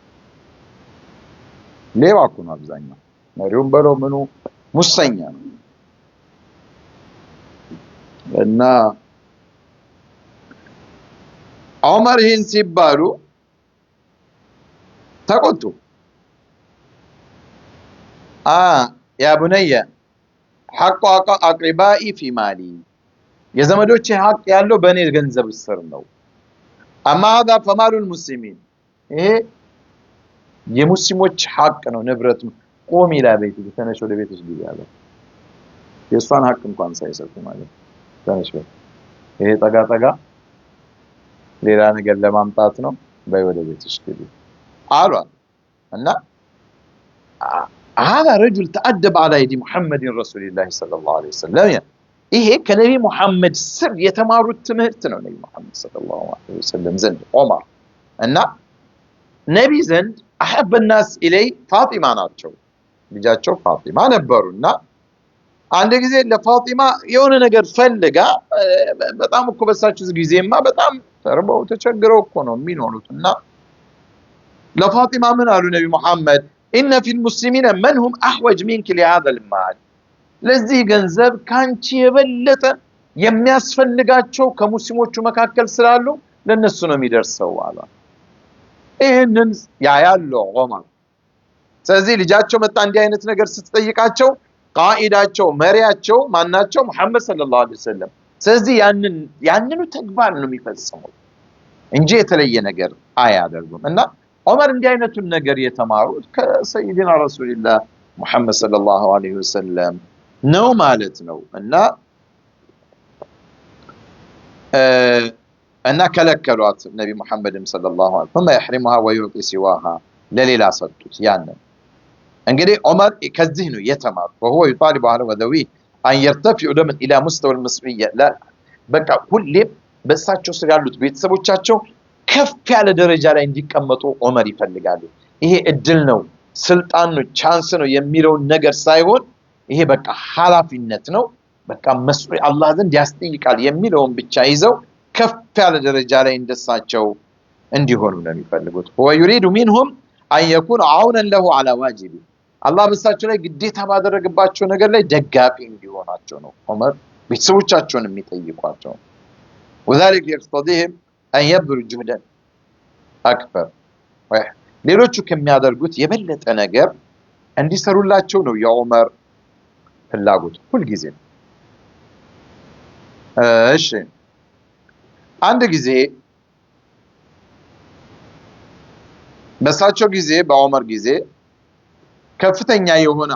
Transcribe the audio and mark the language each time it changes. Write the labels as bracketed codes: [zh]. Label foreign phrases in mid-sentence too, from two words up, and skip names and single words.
[am] ሌባ እኮ ነው አብዛኛው መሪውን በለው ምኑ ሙሰኛ ነው እና ዑመር ይህን ሲባሉ ተቆጡ ያ [ar] بني حق أقربائي في مالي [am] የዘመዶቼ ሐቅ ያለው በእኔ ገንዘብ ስር ነው [ar] أما هذا فمال المسلمين [am] ይሄ የሙስሊሞች ሐቅ ነው ንብረት ቆም ይላል ቤት ተነሽ ወደ ቤትሽ ግቢ ያለ የሷን ሐቅ እንኳን ሳይሰጡ ማለት ተነሽ ይሄ ጠጋ ሌላ ነገር ለማምጣት ነው በይ ወደ ቤትሽ ግቢ አሏ እና [ar] هذا رجل تأدب على يد محمد رسول الله صلى الله عليه وسلم [am] ይሄ ከነብይ መሐመድ ስር የተማሩት ትምህርት ነው ነብይ መሐመድ [ar] صلى الله عليه وسلم [am] ዘንድ ዑመር እና ነብይ ዘንድ አሐበ [ar] الناس إلي [am] ፋጢማ ናቸው ልጃቸው ፋጢማ ነበሩና አንድ ጊዜ ለፋጢማ የሆነ ነገር ፈልጋ በጣም እኮ በሳችሁ ጊዜማ በጣም ተርበው ተቸግረው እኮ ነው የሚኖሩትና ለፋጢማ ምን አሉ ነብይ መሐመድ [ar] ان في المسلمين من هم احوج منك لهذا المال [am] ለዚህ ገንዘብ ካንቺ የበለጠ የሚያስፈልጋቸው ከሙስሊሞቹ መካከል ስላሉ ለነሱ ነው የሚደርሰው አላ ይሄንን ያያሉ ዑመር ስለዚህ ልጃቸው መጣ እንዲህ አይነት ነገር ስትጠይቃቸው ቃኢዳቸው መሪያቸው ማናቸው መሐመድ [ar] صلى الله عليه وسلم [am] ስለዚህ ያንኑ ተግባር ነው የሚፈጽሙት እንጂ የተለየ ነገር አያደርጉም እና ዑመር እንዲህ አይነቱን ነገር የተማሩት ከሰይድና ረሱልላህ መሐመድ [ar] صلى الله عليه وسلم [am] ነው ማለት ነው እና እና ከለከሏት ነቢ ሙሐመድም [ar] صلى الله عليه وسلم ثم يحرمها ويعطي سواها [am] ለሌላ ሰጡት ያንን እንግዲህ ዑመር ከዚህ ነው የተማሩ [ar] وهو يطالب على وذويه أن يرتفعوا لمن إلى مستوى المسؤولية لا [am] በቃ ሁሌም በእሳቸው ስር ያሉት ቤተሰቦቻቸው ከፍ ያለ ደረጃ ላይ እንዲቀመጡ ዑመር ይፈልጋሉ ይሄ እድል ነው ስልጣን ነው ቻንስ ነው የሚለው ነገር ሳይሆን ይሄ በቃ ኃላፊነት ነው በቃ መስኡል አላህ ዘንድ ያስጠይቃል የሚለውን ብቻ ይዘው ከፍ ያለ ደረጃ ላይ እንደሳቸው እንዲሆኑ ነው የሚፈልጉት [ar] ويريد منهم أن يكون عونا له على واجبه [am] አላህ በእሳቸው ላይ ግዴታ ባደረገባቸው ነገር ላይ ደጋፊ እንዲሆናቸው ነው ዑመር ቤተሰቦቻቸውን የሚጠይቋቸው [ar] وذلك يقتضيهم أن يبذلوا جهدا أكبر [am] ሌሎቹ ከሚያደርጉት የበለጠ ነገር እንዲሰሩላቸው ነው የዑመር ፍላጎት ሁሉ ጊዜ እሺ አንድ ጊዜ በሳቸው ጊዜ በዑመር ጊዜ ከፍተኛ የሆነ